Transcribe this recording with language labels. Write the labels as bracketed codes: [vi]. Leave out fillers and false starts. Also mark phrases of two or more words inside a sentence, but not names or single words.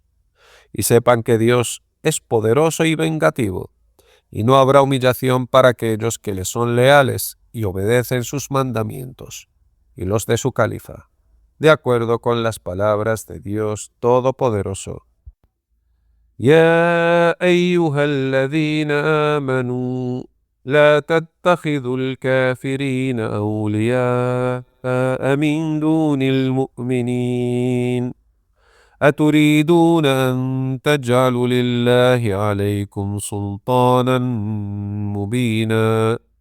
[es] Y sepan que Dios es poderoso y vengativo, y no habrá humillación para aquellos que le son leales y obedecen sus mandamientos, y los de su califa, de acuerdo con las palabras de Dios Todopoderoso. [ar] يا أيها الذين آمنوا لا تتخذوا الكافرين أولياء من دون المؤمنين أتريدون أن تجعلوا لله عليكم سلطانا مبينا